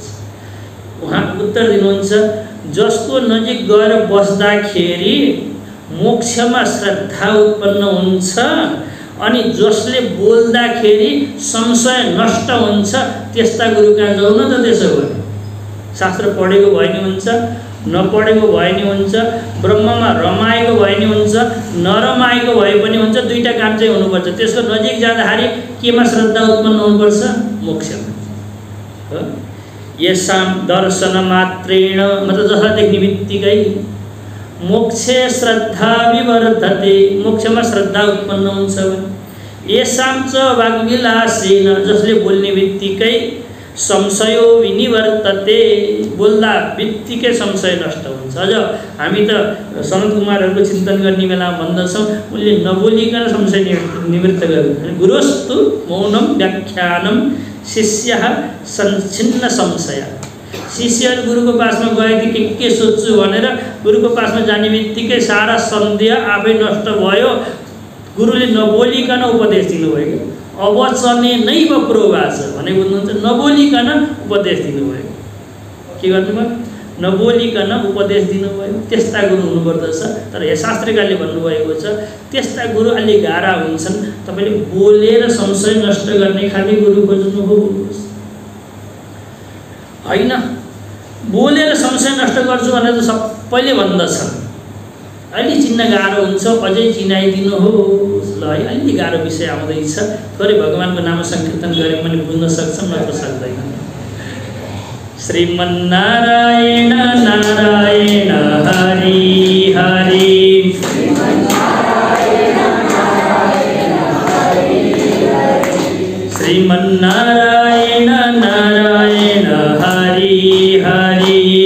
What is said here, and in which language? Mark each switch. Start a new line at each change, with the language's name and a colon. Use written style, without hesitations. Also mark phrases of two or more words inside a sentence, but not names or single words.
Nepali: उहाँ उत्तर दिनुहुन्छ जसको नजिक गएर बस्दाखेरि मोक्षमा श्रद्धा उत्पन्न हुन्छ अनि जसले बोल्दाखेरि संशय नष्ट हुन्छ त्यस्ता गुरु कहाँ जाऊ न त। त्यसो भए शास्त्र पढेको भए नि हुन्छ, नपढेको भए नि हुन्छ, ब्रह्ममा रमाएको भए नि हुन्छ, नरमाएको भए पनि हुन्छ, दुईटा काम चाहिँ हुनुपर्छ। त्यसको नजिक जाँदाखेरि केमा श्रद्धा उत्पन्न हुनुपर्छ? मोक्षमा। हो,
Sanskrit: येषां दर्शन मात्रेण
Nepali: मतलब जसलाई देख्ने बित्तिकै
Sanskrit: मोक्षे श्रद्धा विवर्धते,
Nepali: मोक्षमा श्रद्धा उत्पन्न हुन्छ।
Sanskrit: येषां च वाग्विलासेन
Nepali: जसले बोल्ने बित्तिकै
Sanskrit: संशयो विनिवर्तते,
Nepali: बोल्दा बित्तिकै संशय नष्ट हुन्छ। अझ हामी त सनत कुमारहरूको चिन्तन गर्ने बेला भन्दछौँ उनले नबोलिकन संशय निवृत्त गर्नु।
Sanskrit: गुरुस्तु मौनम व्याख्यानम शिष्यः संच्छिन्न संशय।
Nepali: शिष्यहरू गुरुको पासमा गएदेखि के सोध्छु भनेर गुरुको पासमा जाने बित्तिकै सारा सन्देह आफै नष्ट भयो। गुरुले नबोलिकन उपदेश दिनुभयो।
Sanskrit: अवचने नैव प्रोवाच
Nepali: भने बुझ्नुहुन्छ, नबोलिकन उपदेश दिनुभयो। के गर्नुभयो? नबोलिकन उपदेश दिनुभयो। त्यस्ता गुरु हुनुपर्दछ। तर यहाँ शास्त्रकारले भन्नुभएको छ त्यस्ता गुरु अलि गाह्रा हुन्छन्, तपाईँले बोलेर संशय नष्ट गर्ने खालि गुरु खोज्नुहोस्। होइन, बोलेर संशय नष्ट गर्छु भनेर त सबैले भन्दछन्, अलि चिन्न गाह्रो हुन्छ, अझै चिनाइदिनुहोस्। ल है, अलि गाह्रो विषय आउँदैछ, थोरै भगवानको नाम संकीर्तन गरे पनि बुझ्न सक्छौँ, नत्र सक्दैन। श्रीमन्नारायण नारायण हरि हरि, श्रीमन्नारायण नारायण हरि हरि,